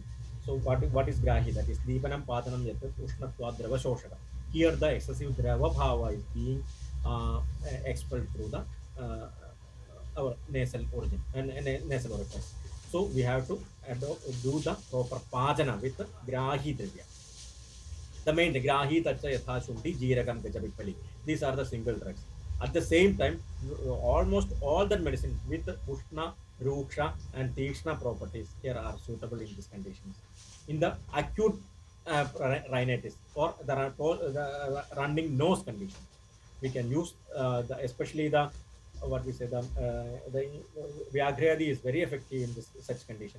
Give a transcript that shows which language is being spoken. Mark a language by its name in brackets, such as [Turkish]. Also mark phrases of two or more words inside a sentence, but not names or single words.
[English] So what is [Sanskrit] Grahi? [English] That is [Sanskrit] Deepanam Padanam Yat Ushnatva Drava Shoshaka. [English] Here the excessive [Sanskrit] Drava Bhava [English] is being uh, expelled through the our nasal origin and nasal orifice. So we have to do the proper pajana with the [Sanskrit] grahi dravya. [English] The main [Sanskrit] grahi, tacha, yatha, shunti, jeerakam, gajapipali. [English] These are the single drugs. At the same time, almost all the medicines with [Sanskrit] ushna, ruksha, [English] and tishna properties here are suitable in these conditions. In the acute rhinitis or the running nose condition, we can use especially the what we say the Viagradi is very effective in such conditions.